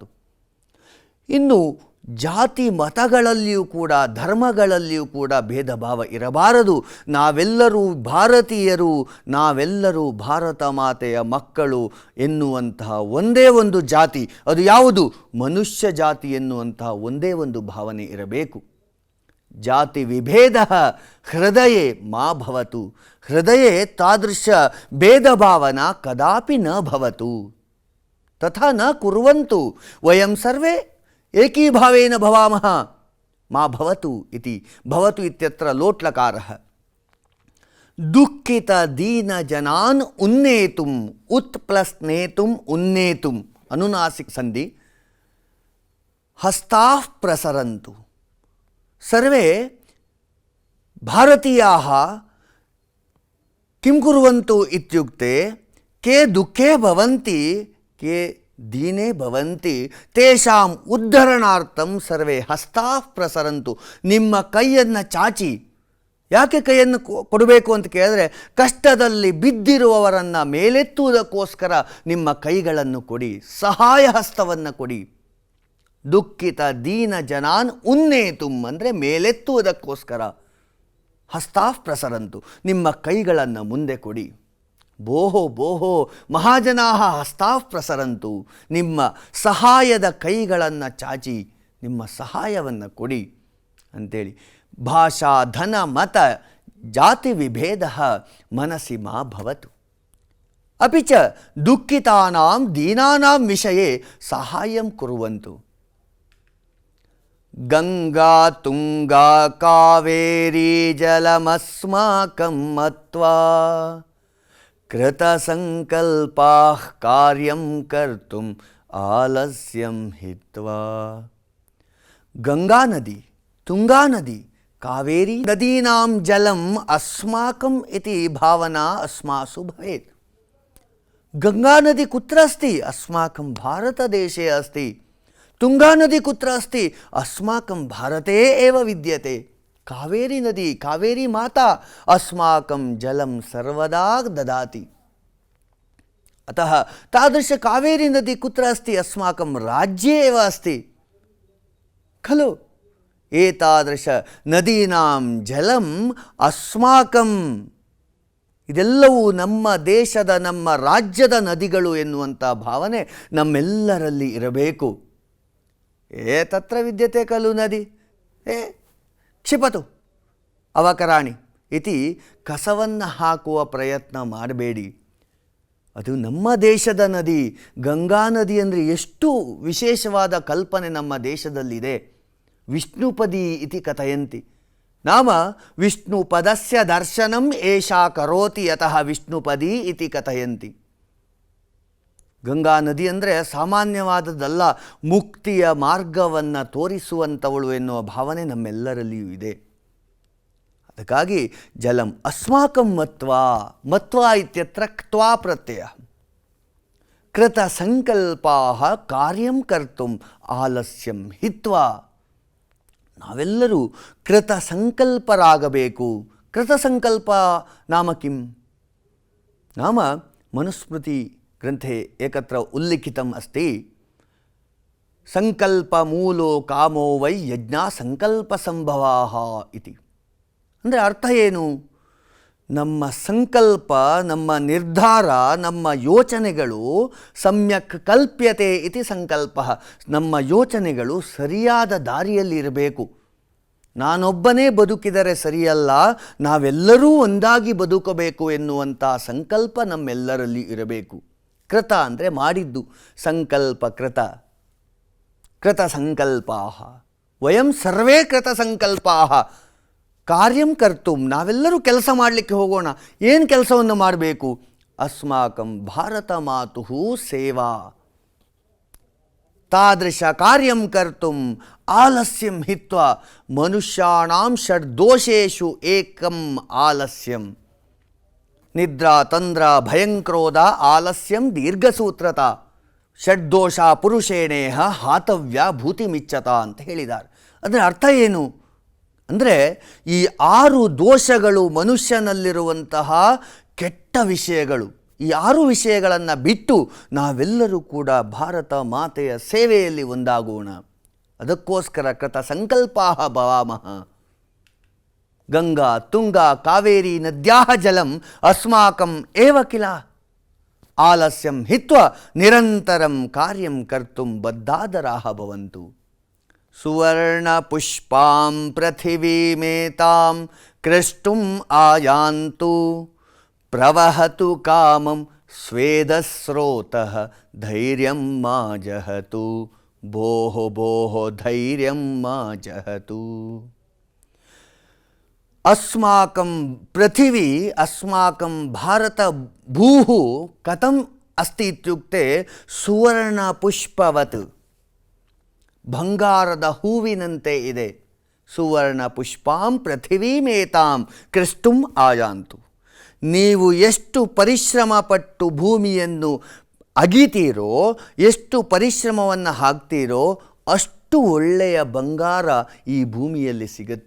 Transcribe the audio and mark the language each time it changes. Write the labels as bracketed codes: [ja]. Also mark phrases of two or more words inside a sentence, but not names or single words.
[kn] ಇನ್ನು ಜಾತಿ ಮತಗಳಲ್ಲಿಯೂ ಕೂಡ ಧರ್ಮಗಳಲ್ಲಿಯೂ ಕೂಡ ಭೇದ ಭಾವ ಇರಬಾರದು. ನಾವೆಲ್ಲರೂ ಭಾರತೀಯರು, ನಾವೆಲ್ಲರೂ ಭಾರತ ಮಾತೆಯ ಮಕ್ಕಳು ಎನ್ನುವಂತಹ ಒಂದೇ ಒಂದು ಜಾತಿ, ಅದು ಯಾವುದು? ಮನುಷ್ಯ ಜಾತಿ ಎನ್ನುವಂತಹ ಒಂದೇ ಒಂದು ಭಾವನೆ ಇರಬೇಕು. [sa] ಜಾತಿ ವಿಭೇದ ಹೃದಯೇ ಮಾ ಭವತು. ಹೃದಯೇ ತಾದೃಶ ಭೇದ ಭಾವನಾ ಕದಾಪಿ ನ ಭವತು. ತಥಾ ನ ಕುರ್ವಂತು ವಯಂ ಸರ್ವೇ ಏಕೀಭಾವೇನ ಭವಾಮಃ ಮಾ ಭವತು ಇತಿ. ಭವತು ಇತ್ಯತ್ರ ಲೋಟ್ಲಕಾರಃ. ದುಃಖಿತ ದೀನ ಜನಾನ್ ಉನ್ನೇತುಂ, ಉತ್ ಪ್ಲಸ್ ನೇತುಂ ಉನ್ನೇತುಂ ಅನುನಾಸಿಕ ಸಂಧಿ. ಹಸ್ತಾಃ ಪ್ರಸರಂತು. ಸರ್ವೇ ಭಾರತೀಯಾಃ ಕಿಂ ಕುರ್ವಂತು ಇತ್ಯುಕ್ತೆ ಕೆ ದುಃಖೇ ಭವಂತಿ ಕೆ ದೀನೇ ಭವಂತಿ ತೇಷಾಂ ಉದ್ಧರಣಾರ್ಥಂ ಸರ್ವೇ ಹಸ್ತಾಃ ಪ್ರಸರಂತು. [kn] ನಿಮ್ಮ ಕೈಯನ್ನು ಚಾಚಿ. ಯಾಕೆ ಕೈಯನ್ನು ಕೊಡಬೇಕು ಅಂತ ಕೇಳಿದ್ರೆ, ಕಷ್ಟದಲ್ಲಿ ಬಿದ್ದಿರುವವರನ್ನು ಮೇಲೆತ್ತುವುದಕ್ಕೋಸ್ಕರ ನಿಮ್ಮ ಕೈಗಳನ್ನು ಕೊಡಿ, ಸಹಾಯ ಹಸ್ತವನ್ನು ಕೊಡಿ. [sa] ದುಃಖಿತ ದೀನ ಜನಾನ್ ಉನ್ನೇತುಂ [kn] ಅಂದರೆ ಮೇಲೆತ್ತುವುದಕ್ಕೋಸ್ಕರ. [sa] ಹಸ್ತಾಃ ಪ್ರಸರಂತು, [kn] ನಿಮ್ಮ ಕೈಗಳನ್ನು ಮುಂದೆ ಕೊಡಿ. [sa] ಬೋಹೋ ಬೋಹೋ ಮಹಾಜನಾಃ ಹಸ್ತಾಃ ಪ್ರಸರಂತು, [kn] ನಿಮ್ಮ ಸಹಾಯದ ಕೈಗಳನ್ನು ಚಾಚಿ ನಿಮ್ಮ ಸಹಾಯವನ್ನು ಕೊಡಿ ಅಂಥೇಳಿ. [sa] ಭಾಷಾ ಧನ ಮತ ಜಾತಿ ವಿಭೇದ ಮನಸಿ ಮಾ ಭವತು. ಅಪಿ ಚ ದುಃಖಿತಾನಾಂ ದೀನಾನಾಂ ವಿಷಯೇ ಸಹಾಯಂ ಕುರ್ವಂತು. ಗಂಗಾ ತುಂಗಾ ಕಾವೇರಿ ಜಲಮಸ್ಮಾಕಂ ಮತ್ವಾ ಕೃತ ಸಂಕಲ್ಪಾಃ ಕಾರ್ಯಂ ಕರ್ತುಂ ಆಲಸ್ಯಂ ಹಿತ್ವಾ. ಗಂಗಾ ನದಿ, ತುಂಗಾ ನದಿ, ಕಾವೇರಿ ನದೀನಾಂ ಜಲಂ ಅಸ್ಮಾಕಂ ಇತಿ ಭಾವನಾ ಅಸ್ಮಾಸು ಭವೇತ್. ಗಂಗಾ ನದಿ ಕುತ್ರ ಅಸ್ತಿ? ಅಸ್ಮಾಕಂ ಭಾರತದೇಶೇ ಅಸ್ತಿ. ತುಂಗಾ ನದಿ ಕುತ್ರ ಅಸ್ತಿ? ಅಸ್ಮಾಕಂ ಭಾರತೇ ಏವ ವಿದ್ಯತೆ. ಕಾವೇರಿ ನದಿ, ಕಾವೇರಿ ಮಾತಾ ಅಸ್ಮಾಕಂ ಜಲಂ ಸರ್ವದಾ ದದಾತಿ. अतः तादृश कावेरी नदी कुत्र अस्ति? अस्माकं राज्ये एव अस्ति खलु. एतादृश नदीनां जलम् अस्माकं, [kn] ಇದೆಲ್ಲವೂ ನಮ್ಮ ದೇಶದ, ನಮ್ಮ ರಾಜ್ಯದ ನದಿಗಳು ಎನ್ನುವಂಥ ಭಾವನೆ ನಮ್ಮೆಲ್ಲರಲ್ಲಿ ಇರಬೇಕು. [sa] ತತ್ರ ವಿದ್ಯತೆ ಖಲು ನದಿ ಕ್ಷಿಪತು ಅವಕರಾಣಿ ಇತಿ [kn] ಕಸವನ್ನು ಹಾಕುವ ಪ್ರಯತ್ನ ಮಾಡಬೇಡಿ. ಅದು ನಮ್ಮ ದೇಶದ ನದಿ. ಗಂಗಾ ನದಿ ಅಂದರೆ ಎಷ್ಟು ವಿಶೇಷವಾದ ಕಲ್ಪನೆ ನಮ್ಮ ದೇಶದಲ್ಲಿದೆ. [sa] ವಿಷ್ಣುಪದಿ ಇತಿ ಕಥಯಂತಿ. ನಾಮ ವಿಷ್ಣುಪದಸ್ಯ ದರ್ಶನಂ ಏಷಾ ಕರೋತಿ ಯತಃ ವಿಷ್ಣುಪದಿ ಇತಿ ಕಥಯಂತಿ. [kn] ಗಂಗಾ ನದಿ ಅಂದರೆ ಸಾಮಾನ್ಯವಾದದ್ದಲ್ಲ, ಮುಕ್ತಿಯ ಮಾರ್ಗವನ್ನು ತೋರಿಸುವಂಥವಳು ಎನ್ನುವ ಭಾವನೆ ನಮ್ಮೆಲ್ಲರಲ್ಲಿಯೂ ಇದೆ. [sa] ಅದಕ್ಕಾಗಿ ಜಲಂ ಅಸ್ಮಾಕಂ ಮತ್ವಾ, ಮತ್ವಾ ಇತ್ಯತ್ರ ಕ್ತ್ವಾ ಪ್ರತ್ಯಯ. ಕೃತ ಸಂಕಲ್ಪಾಃ ಕಾರ್ಯಂ ಕರ್ತುಂ ಆಲಸ್ಯಂ ಹಿತ್ವಾ. [kn] ನಾವೆಲ್ಲರೂ ಕೃತ ಸಂಕಲ್ಪರಾಗಬೇಕು. [sa] ಕೃತ ಸಂಕಲ್ಪ ನಾಮ ಕಿಂ? ನಾಮ ಮನುಸ್ಮೃತಿ ಗ್ರಂಥೆ ಏಕತ್ರ ಉಲ್ಲಿಖಿತಂ ಅಸ್ತಿ, ಸಂಕಲ್ಪ ಮೂಲೋ ಕಾಮೋ ವೈ ಯಜ್ಞ ಸಂಕಲ್ಪ ಸಂಭವಾಃ ಇತಿ. [kn] ಅಂದರೆ ಅರ್ಥ ಏನು? ನಮ್ಮ ಸಂಕಲ್ಪ, ನಮ್ಮ ನಿರ್ಧಾರ, ನಮ್ಮ ಯೋಚನೆಗಳು [sa] ಸಮ್ಯಕ್ ಕಲ್ಪ್ಯತೆ ಇತಿ ಸಂಕಲ್ಪ. [kn] ನಮ್ಮ ಯೋಚನೆಗಳು ಸರಿಯಾದ ದಾರಿಯಲ್ಲಿರಬೇಕು. ನಾನೊಬ್ಬನೇ ಬದುಕಿದರೆ ಸರಿಯಲ್ಲ, ನಾವೆಲ್ಲರೂ ಒಂದಾಗಿ ಬದುಕಬೇಕು ಎನ್ನುವಂಥ ಸಂಕಲ್ಪ ನಮ್ಮೆಲ್ಲರಲ್ಲಿ ಇರಬೇಕು. ಕೃತ ಅಂದರೆ ಮಾಡಿದ್ದು, [sa] ಸಂಕಲ್ಪ ಕೃತ, ಕೃತ ಸಂಕಲ್ಪಾಃ. ವಯಂ ಸರ್ವೇ ಕೃತ ಸಂಕಲ್ಪಾಃ ಕಾರ್ಯಂ ಕರ್ತುಂ. [kn] ನಾವೆಲ್ಲರೂ ಕೆಲಸ ಮಾಡಲಿಕ್ಕೆ ಹೋಗೋಣ. ಏನು ಕೆಲಸವನ್ನು ಮಾಡಬೇಕು? [sa] ಅಸ್ಮಾಕಂ ಭಾರತ ಮಾತುಃ ಸೇವಾ. ತಾದೃಶ ಕಾರ್ಯಂ ಕರ್ತುಂ ಆಲಸ್ಯಂ ಹಿತ್ವಾ. ಮನುಷ್ಯಾಣಾಂ ಷಡ್ದೋಷೇಷು ಏಕಂ ಆಲಸ್ಯಂ. ನಿದ್ರಾ ತಂದ್ರ ಭಯಂಕ್ರೋಧ ಆಲಸ್ಯಂ ದೀರ್ಘಸೂತ್ರತ. ಷಡ್ದೋಷ ಪುರುಷೇಣೇಹ ಹಾತವ್ಯ ಭೂತಿಮಿಚ್ಚತ [kn] ಅಂತ ಹೇಳಿದ್ದಾರೆ. ಅದರ ಅರ್ಥ ಏನು ಅಂದರೆ, ಈ 6 ದೋಷಗಳು ಮನುಷ್ಯನಲ್ಲಿರುವಂತಹ ಕೆಟ್ಟ ವಿಷಯಗಳು. ಈ 6 ವಿಷಯಗಳನ್ನು ಬಿಟ್ಟು ನಾವೆಲ್ಲರೂ ಕೂಡ ಭಾರತ ಮಾತೆಯ ಸೇವೆಯಲ್ಲಿ ಒಂದಾಗೋಣ. [sa] ಅದಕ್ಕೋಸ್ಕರ ಕೃತ ಸಂಕಲ್ಪಾಃ ಭವಾಮಃ. ಗಂಗಾ ತುಂಗಾ ಕಾವೇರಿ ನದ್ಯಾಃ ಜಲಂ ಅಸ್ಮಾಕಂ ಏವ ಕಿಲ. ಆಲಸ್ಯಂ ಹಿತ್ವಾ ನಿರಂತರಂ ಕಾರ್ಯಂ ಕರ್ತುಂ ಬದ್ಧಾದರಾಃ ಭವಂತು. ಸುವರ್ಣ ಪುಷ್ಪಾಂ ಪೃಥಿವೀಮೇತಾಂ ಕೃಷ್ಟುಂ ಆಯಾಂತು. ಪ್ರವಹತು ಕಾಮಂ ಸ್ವೇದಸ್ರೋತಃ ಧೈರ್ಯಂ ಮಾ ಜಹತು. ಭೋಃ ಭೋಃ ಧೈರ್ಯಂ ಮಾ ಜಹತು. ಅಸ್ಮಾಕಂ ಪೃಥಿವಿ, ಅಸ್ಮಾಕಂ ಭಾರತ ಭೂಃ ಕಥಂ ಅಸ್ತಿ ಇತ್ಯುಕ್ತೆ ಸುವರ್ಣ ಪುಷ್ಪವತ್, [kn] ಬಂಗಾರದ ಹೂವಿನಂತೆ ಇದೆ. [sa] ಸುವರ್ಣ ಪುಷ್ಪಾಂ ಪೃಥಿವೀಮೇತಾಂ ಕೃಷ್ಟುಂ ಆಯಾಂತು. [kn] ನೀವು ಎಷ್ಟು ಪರಿಶ್ರಮ ಪಟ್ಟು ಭೂಮಿಯನ್ನು ಅಗಿತೀರೋ, ಎಷ್ಟು ಪರಿಶ್ರಮವನ್ನು ಹಾಕ್ತೀರೋ, ಅಷ್ಟು ಒಳ್ಳೆಯ ಬಂಗಾರ ಈ ಭೂಮಿಯಲ್ಲಿ ಸಿಗುತ್ತೆ.